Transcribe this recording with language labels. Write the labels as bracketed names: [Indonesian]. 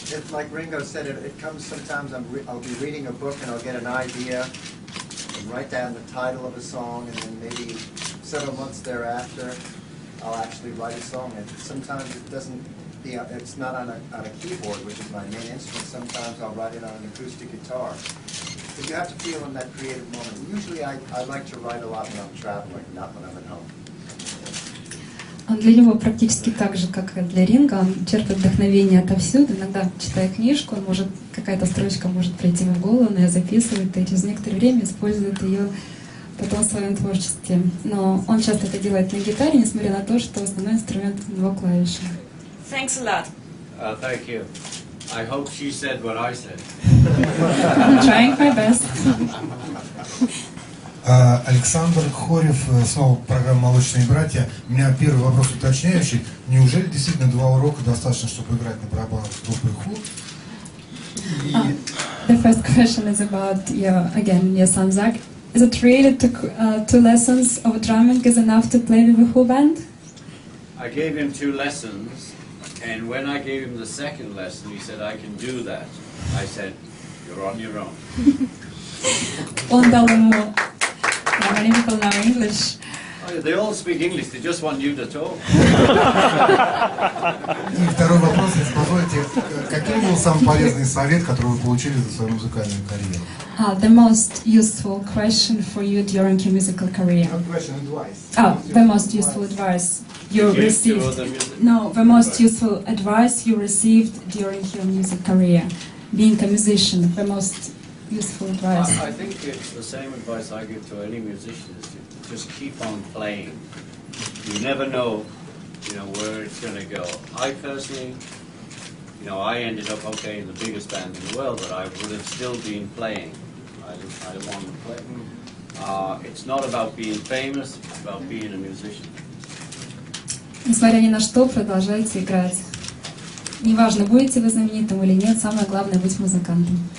[English] Like Ringo said, it comes sometimes I'll be reading a book and I'll get an idea and write down the title of a song, and then maybe several months thereafter I'll actually write a song. And sometimes it's not on a keyboard, which is my main instrument. Sometimes I'll write it on an acoustic guitar. But you have to feel in that creative moment. Usually I like to write a lot when I'm traveling, not when I'm at home. [Russian] Для него практически так же, как и для Ринго, он черпает вдохновение отовсюду. Иногда, читая книжку, какая-то строчка может прийти ему в голову, но я записываю, и через некоторое время использует ее потом в своем творчестве. Но он часто это делает на гитаре, несмотря на то, что основной инструмент — его клавиши. [English] Thanks a lot. Thank you. I hope she said what I said. I'm trying my best. [Russian] Александр Хорев, снова программа «Молочные братья». У меня первый вопрос уточняющий. Неужели действительно 2 урока достаточно, чтобы играть на барабанах с группой Who? [English] The first question is about your son Zach. Is it really 2 lessons of drumming is enough to play with the Who band? I gave him 2 lessons, and when I gave him the second lesson, he said, I can do that. I said, you're on your own. [Russian] Он дал ему... [English] Many people know English. Oh, they all speak English, they just want you to talk. [Russian] И второй вопрос, если позволите, каким был самый полезный совет, который вы получили за свою музыкальную карьеру? [English] The most useful question for you during your musical career. Advice. The most useful advice you received. No, the most useful advice you received during your music career. Being a musician, the most useful advice. I think it's the same advice I give to any musician, is to just keep on playing. You never know, where it's going to go. I personally, I ended up in the biggest band in the world, but I would have still been playing. I want to play. It's not about being famous, it's about being a musician. [Russian] Несмотря ни на что, продолжайте играть. Неважно, будете вы знаменитым или нет, самое главное — быть музыкантом.